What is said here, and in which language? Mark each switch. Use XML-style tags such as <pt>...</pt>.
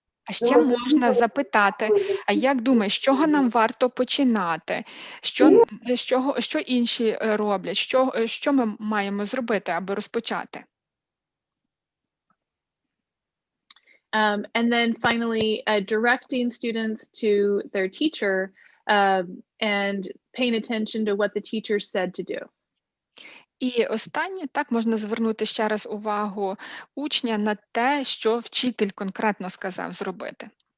<uk>А ще можна запитати, а як думаєш, з чого нам варто починати? Що інші роблять? Що ми маємо зробити, аби розпочати?</uk> <en>And then finally, directing students to their teacher and paying attention to what the teacher said to do.</en> <uk>І останнє, так, можна звернути ще раз увагу учня на те, що вчитель конкретно сказав зробити.</uk>